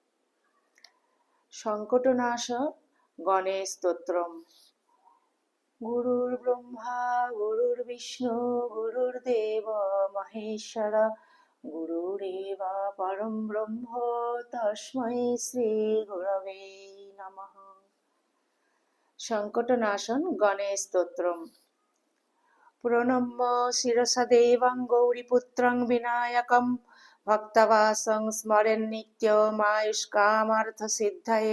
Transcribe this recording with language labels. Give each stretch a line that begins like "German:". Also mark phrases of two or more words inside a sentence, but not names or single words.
Sanskrit: সংকটনাশ গণেশ স্তোত্রম। গুরুর্ব্রহ্মা গুরুর্বিষ্ণু গুরুর্দেব মহেশ্বর, গুরুরেব পরম ব্রহ্ম তস্मै শ্রী গুরবে নমঃ। সংকটনাশন গণেশ স্তোত্রম। প্রণম্য শিরসা দেবং গৌরীপুত্রং বিনায়কং, ভক্তবাসং স্মরেন নিত্যমায়ুষ্কামার্থসিদ্ধয়ে।